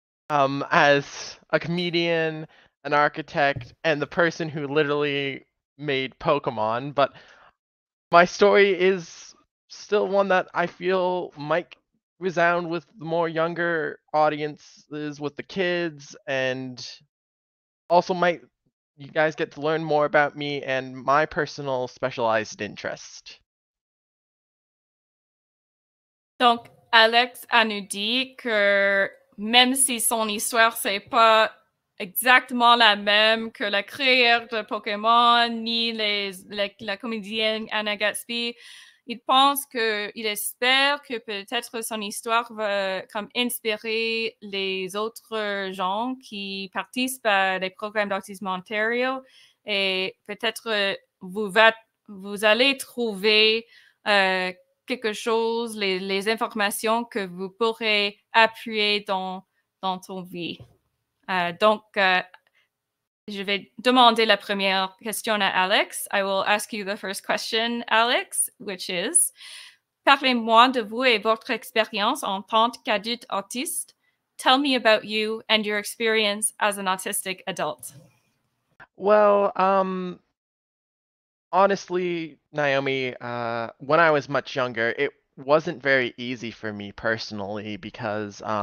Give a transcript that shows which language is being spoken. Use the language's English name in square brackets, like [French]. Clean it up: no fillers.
[English] as a comedian, an architect, and the person who literally made Pokemon, but my story is still one that I feel might resound with the more younger audiences, with the kids, and also might you guys get to learn more about me and my personal specialized interest. [French] donc Alex a nous dit que même si son histoire c'est pas exactement la même que la créateur de Pokémon ni la comédienne Anna Gatsby, il pense il espère que peut-être son histoire va comme inspirer les autres gens qui participent à des programmes d'Autisme Ontario et peut-être vous allez trouver quelque chose, les informations que vous pourrez appuyer dans ton vie. Donc, je vais demander la première question à Alex. [English] I will ask you the first question, Alex, which is, [French] parlez-moi de vous et votre expérience en tant qu'adulte autiste. [English] Tell me about you and your experience as an autistic adult. Well, honestly, Naomi, when I was much younger, it wasn't very easy for me personally because